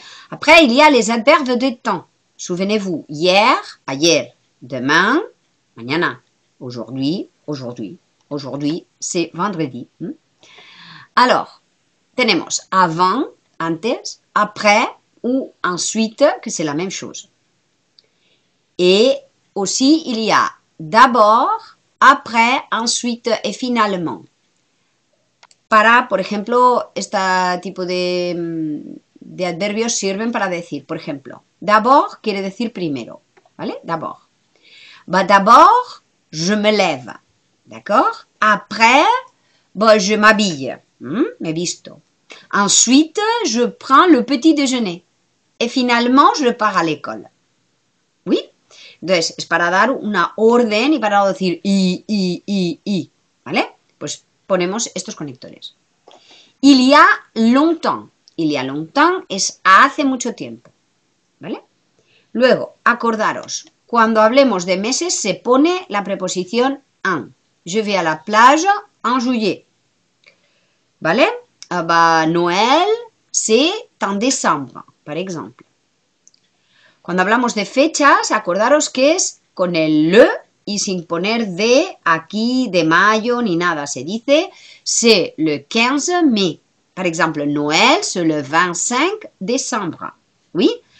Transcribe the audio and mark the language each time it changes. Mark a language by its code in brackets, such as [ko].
[fr] Après, il y a les adverbes de temps. Souvenez-vous, hier, ayer, demain, mañana, aujourd'hui, aujourd'hui, aujourd'hui, c'est vendredi. Alors, [es] tenemos [fr] avant, antes, après ou ensuite, que c'est la même chose. Et aussi, il y a d'abord, après, ensuite et finalement. [es] Para, por ejemplo, este tipo de adverbios sirven para decir, por ejemplo, d'abord quiere decir primero, ¿vale? [fr] D'abord. Bah, d'abord, je me lève, d'accord? Après, bah, je m'habille, [es] me visto. [fr] Ensuite, je prends le petit déjeuner. Et finalement, je pars à l'école. ¿Oui? [es] Entonces, es para dar una orden y para no decir y, ¿vale? Pues ponemos estos conectores. [fr] Il y a longtemps. Il y a longtemps [es] es hace mucho tiempo. ¿Vale? Luego, acordaros, cuando hablemos de meses se pone la preposición en. [fr] Je vais à la plage en juillet. ¿Vale? Bah, Noël, c'est en décembre, par exemple. [es] Cuando hablamos de fechas, acordaros que es con el le y sin poner de aquí, de mayo, ni nada. Se dice, [fr] c'est le 15 mai. Par exemple, Noël, c'est le 25 décembre. Oui?